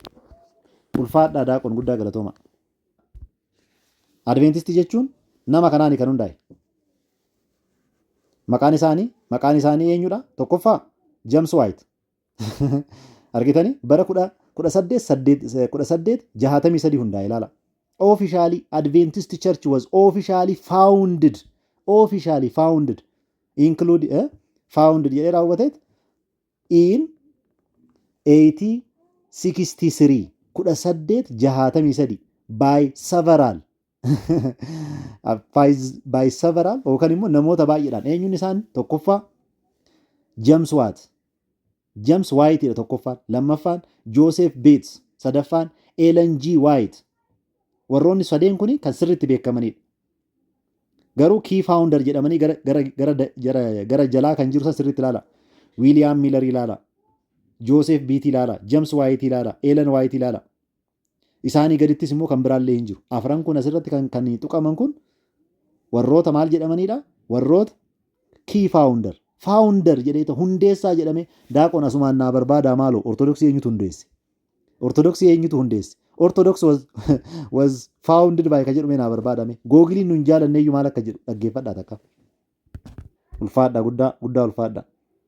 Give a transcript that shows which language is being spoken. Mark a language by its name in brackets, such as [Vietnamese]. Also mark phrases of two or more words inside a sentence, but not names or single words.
[Oromo] Ulfaadhaa daaqon guddaa galatooma. Adventistii jechuun nama kanaan kan hundaa'e. Maqaan isaanii eenyudha? Tokkoffaa James White. Argitanii bara 1863 hundaa'e ilaala. [English] Officially Adventist Church was officially founded founded [Oromo] jedhee raawwateet [English] in 1863 1863 by several [Oromo] yookaan immoo namoota baay'eedhaan eenyuun isaan tokkoffaa James White tokkoffaan lammaffaan Joseph Bates sadaffaan Ellen G. White warroonni sadeen kun kan sirriitti beekamanidha. Garuu [English] key founder [Oromo] jedhamanii gara jalaa kan jiru san sirriitti ilaala. William Miller ilaala. Joseph Beatty ilaala. James White ilaala. Ellen White ilaala. Isaanii gadittis immoo kan biraallee hin jiru. Afran kun asirratti kan tuqaman kun warroota maal jedhamanidha? Warroota [English] key founder. [Oromo] Founder jedhee hundeessaa jedhame daaqon asumaan naa barbaadaa maaloo Ortodoksii eenyutu hundeesse? Ortodoksii eenyutu hundeesse? [English] Orthodox was founded by [Oromo] ka jedhume naa barbaadame. Googiliin nun jaalanneeyyuu maal akka jedhu dhaggeeffadhaa takka. Ulfaadhaa guddaa ulfaadhaa.